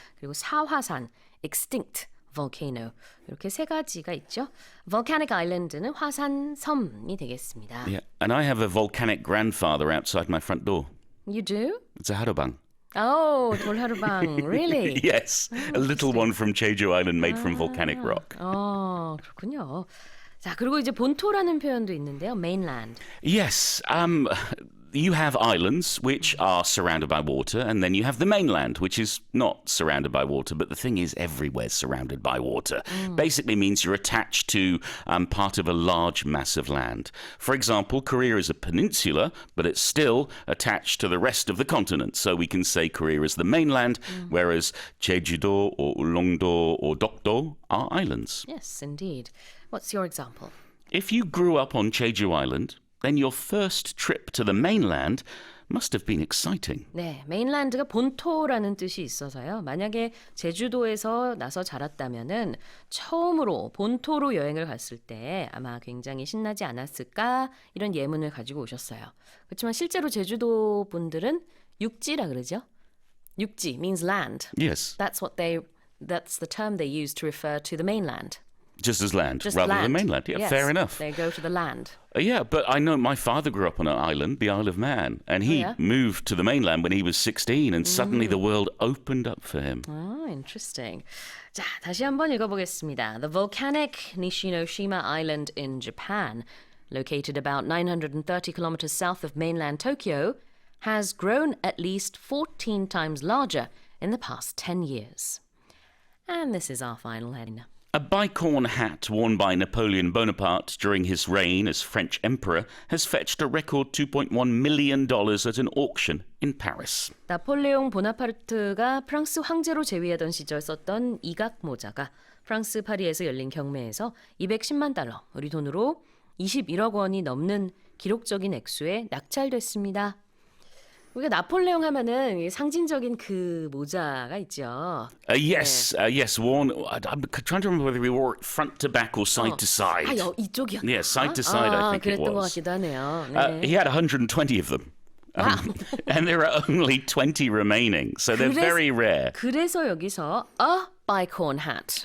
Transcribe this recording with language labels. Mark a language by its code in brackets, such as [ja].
[ko] 그리고 사화산 extinct volcano. 이렇게 세 가지가 있죠. volcanic island는 화산 섬이 되겠습니다. [en] Yeah, and I have a volcanic grandfather outside my front door. You do? It's a harobang. Oh, 돌하루방. Really? Yes, a little one from Jeju Island made from volcanic rock. [ko] 그렇군요. 자, 그리고 이제 본토라는 표현도 있는데요. [en] mainland. Yes, you have islands which are surrounded by water, and then you have the mainland, which is not surrounded by water. But the thing is, everywhere's surrounded by water. Basically means you're attached to part of a large mass of land. For example, Korea is a peninsula, but it's still attached to the rest of the continent. So we can say Korea is the mainland, whereas Jeju-do or Ulleung-do or Dokdo are islands. Yes, indeed. What's your example? If you grew up on Jeju Island, then your first trip to the mainland must have been exciting. [ko] 네, mainland가 본토라는 뜻이 있어서요. 만약에 제주도에서 나서 자랐다면은 처음으로 본토로 여행을 갔을 때 아마 굉장히 신나지 않았을까 이런 예문을 가지고 오셨어요. 그렇지만 실제로 제주도 분들은 육지라 그러죠. [en] 육지 means land. Yes. That's the term they use to refer to the mainland. Just as land, Just rather land. than mainland. Yeah, Yes, fair enough. They go to the land. Yeah, but I know my father grew up on an island, the Isle of Man, and he moved to the mainland when he was 16, and suddenly the world opened up for him. Oh, interesting. [ko] 자, 다시 한번 읽어보겠습니다. [en] The volcanic Nishinoshima Island in Japan, located about 930 kilometers south of mainland Tokyo, has grown at least 14 times larger in the past 10 years. And this is our final heading. A bicorn hat worn by Napoleon Bonaparte during his reign as French emperor has fetched a record $2.1 million at an auction in Paris. [ko] 나폴레옹 보나파르트가 프랑스 황제로 재위하던 시절 썼던 이각 모자가 프랑스 파리에서 열린 경매에서 210만 달러, 우리 돈으로 21억 원이 넘는 기록적인 액수에 낙찰됐습니다. 우리가 나폴레옹 하면은 상징적인 그 모자가 있죠. [en] Yes, worn. I'm trying to remember whether he wore it front to back or side to side. [ko] 이쪽이었나? [en] Yeah, side to side, I think it [ko] 그랬던 것 [en] was. [ko] 같기도 하네요. 네. [en] He had 120 of them. And there are only 20 remaining, so they're very rare. [ko] 그래서 여기서 a bicorn hat,